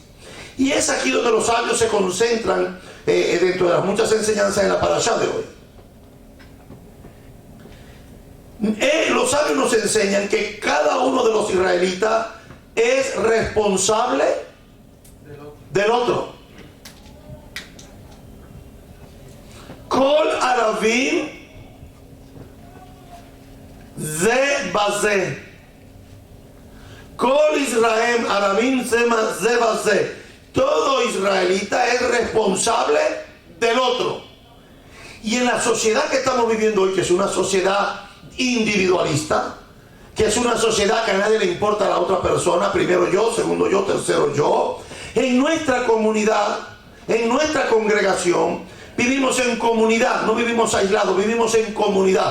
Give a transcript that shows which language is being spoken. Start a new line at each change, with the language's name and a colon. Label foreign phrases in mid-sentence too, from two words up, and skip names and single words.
Spanish: Y es aquí donde los sabios se concentran dentro de las muchas enseñanzas en la parashá de hoy. Los sabios nos enseñan que cada uno de los israelitas es responsable del otro.
Hebrew: כל ערבים זה בזה. כל ישראל ערבים זה בזה.
Spanish: Todo israelita es responsable del otro. Y en la sociedad que estamos viviendo hoy, que es una sociedad individualista, que es una sociedad que a nadie le importa a la otra persona, primero yo, segundo yo, tercero yo, en nuestra comunidad, en nuestra congregación, vivimos en comunidad, no vivimos aislados, vivimos en comunidad.